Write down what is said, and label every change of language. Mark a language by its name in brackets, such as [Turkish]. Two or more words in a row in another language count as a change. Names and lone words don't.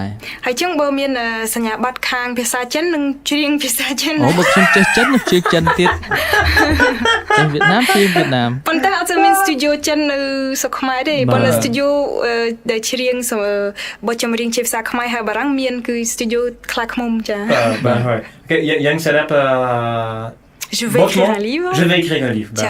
[Khmer] ហើយចឹងបើមានសញ្ញាបត្រខាងភាសាចិននឹងច្រៀងភាសាចិន អូបើខ្ញុំចេះចិននឹងច្រៀងចិនទៀតចេះវៀតណាមច្រៀងវៀតណាម ប៉ុន្តែអត់មាន studio ចិននៅស្រុកខ្មែរទេប៉ុន្តែ studio ដែលច្រៀងបទចម្រៀងជាភាសាខ្មែរហើយបារាំងមានគឺ studio Clacmoum ចា [French] Ouais. Okay, Yann Salap. Je vais écrire un livre. Je vais écrire un livre. [Khmer] ចា